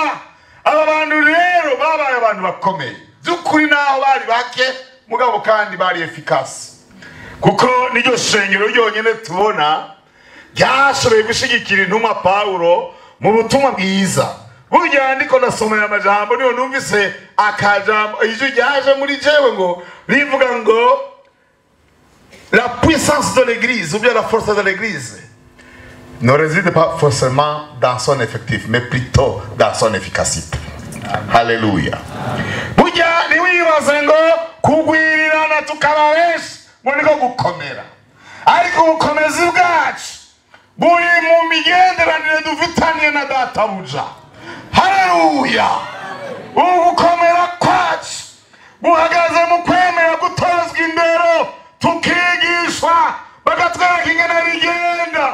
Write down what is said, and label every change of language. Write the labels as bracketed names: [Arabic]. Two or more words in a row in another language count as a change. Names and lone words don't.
[Rundi] Aba bantu rero babaye abantu bakomeye by'ukuri, naho bari bake mugabo kandi bari efficace, kuko niryo shengero ryonyene tubona ryashoboye gushigikira intumwa Paulo mu butumwa bwiza. Burya ndiko nasomera amajambo niyo numvise akajambo ijwi ryaje muri jewe ngo rivuga ngo [French] la puissance de l'église ou bien la force de l'église ne réside pas forcément dans son effectif, mais plutôt dans son efficacité. Alléluia. [Rundi] Burya niwibaze ngo kugwirirana tukaba benshi ngo niko gukomera, ariko ubukomezi bwacu buri mu migenderanire dufitanye na databuja. Haleluya. Ugukomera kwacu buhagaze mu kwemera gutozwa indero, tukigishwa bagatwereka ingene bigenda.